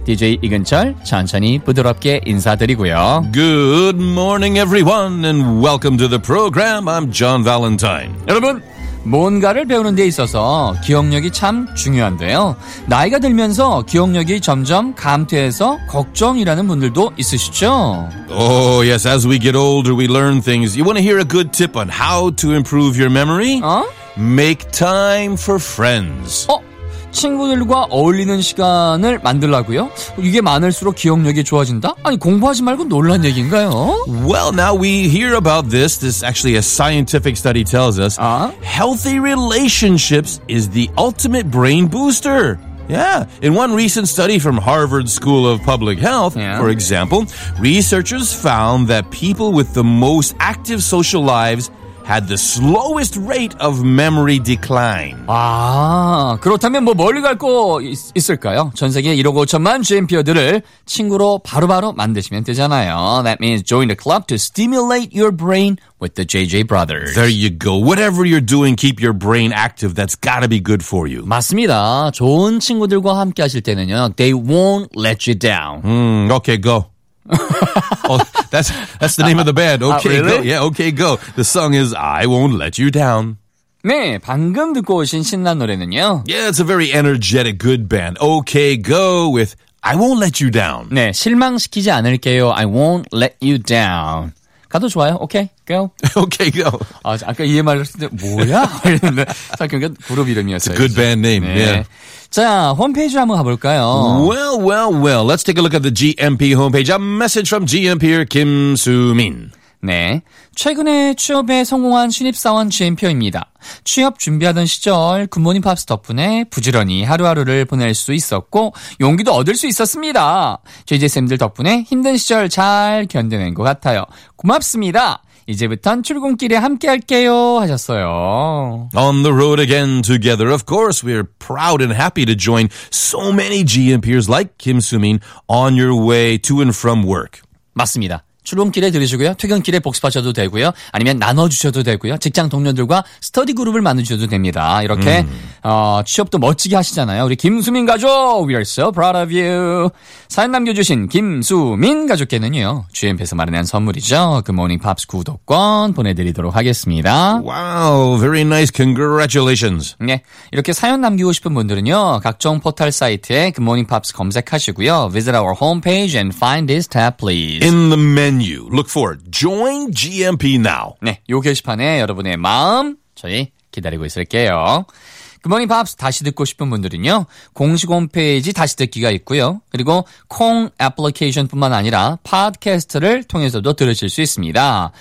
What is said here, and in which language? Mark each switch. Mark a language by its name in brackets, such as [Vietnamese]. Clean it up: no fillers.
[Korean] DJ 이근철 천천히 부드럽게 인사드리고요. [English] Good morning everyone and welcome to the program. I'm John Valentine. [Korean] 여러분, 뭔가를 배우는 데 있어서 기억력이 참 중요한데요. 나이가 들면서 기억력이 점점 감퇴해서 걱정이라는 분들도 있으시죠? [English] Oh, yes. As we get older, we learn things. You want to hear a good tip on how to improve your memory? 어? Make time for friends. 어? [Korean] 친구들과 어울리는 시간을 만들라고요? 이게 많을수록 기억력이 좋아진다? 아니, 공부하지 말고 놀란 얘기인가요? [English] Well, now we hear about this. This actually a scientific study tells us. 아? Healthy relationships is the ultimate brain booster. Yeah, in one recent study from Harvard School of Public Health, yeah. for example, researchers found that people with the most active social lives had the slowest rate of memory decline. [Korean] 아, 그렇다면 뭐 멀리 갈 거 있을까요? 전 세계 1억 5천만 GMP어들을 친구로 바로바로 만드시면 되잖아요. [English] That means join the club to stimulate your brain with the JJ Brothers. There you go. Whatever you're doing, keep your brain active. That's gotta be good for you. [Korean] 맞습니다. 좋은 친구들과 함께 하실 때는요. [English] They won't let you down. Okay, go. that's the name of the band. Okay, really? Go. Yeah, okay, go. The song is I Won't Let You Down. [Korean] 네, 방금 듣고 오신 신난 노래는요. [English] Yeah, it's a very energetic, good band. Okay, go with I Won't Let You Down. [Korean] 네, 실망시키지 않을게요. [English] I Won't Let You Down. [Korean] 가도 좋아요. [English] Okay, go. Okay, go. [Korean] 아, 아까 EMR 했을 때 뭐야? 그러니까 그룹 이름이었어요. [English] It's a good [Korean] 이제. [English] band name. [Korean] 네. [English] Yeah. [Korean] 자, 홈페이지 한번 가볼까요? [English] Well, well, well. Let's take a look at the GMP homepage. A message from GMP-er Kim Soo-min. [Korean] 네. 최근에 취업에 성공한 신입사원 GMP-입니다. 취업 준비하던 시절 굿모닝 팝스 덕분에 부지런히 하루하루를 보낼 수 있었고 용기도 얻을 수 있었습니다. JJ쌤들 덕분에 힘든 시절 잘 견뎌낸 것 같아요. 고맙습니다. 이제부턴 출근길에 함께할게요 하셨어요. [English] On the road again together. Of course, we're proud and happy to join so many GMP-ers like Kim Soo-min on your way to and from work. [Korean] 맞습니다. 출근길에 들으시고요. 퇴근길에 복습하셔도 되고요. 아니면 나눠주셔도 되고요. 직장 동료들과 스터디 그룹을 만드셔도 됩니다. 이렇게 취업도 멋지게 하시잖아요. 우리 김수민 가족, [English] we are so proud of you. [Korean] 사연 남겨주신 김수민 가족께는요. GMP에서 마련한 선물이죠. 굿모닝 팝스 구독권 보내드리도록 하겠습니다. [English] 와우, wow, very nice. Congratulations. [Korean] 네, 이렇게 사연 남기고 싶은 분들은요. 각종 포털 사이트에 굿모닝 팝스 검색하시고요. [English] Visit our homepage and find this tab, please. In the menu. Look for Join GMP Now. [Korean] 네, 요 게시판에 여러분의 마음 저희 기다리고 있을게요. Good Morning Pops 다시 듣고 싶은 분들은요. 공식 홈페이지 다시 듣기가 있고요. 그리고 콩 애플리케이션뿐만 아니라 팟캐스트를 통해서도 들으실 수 있습니다.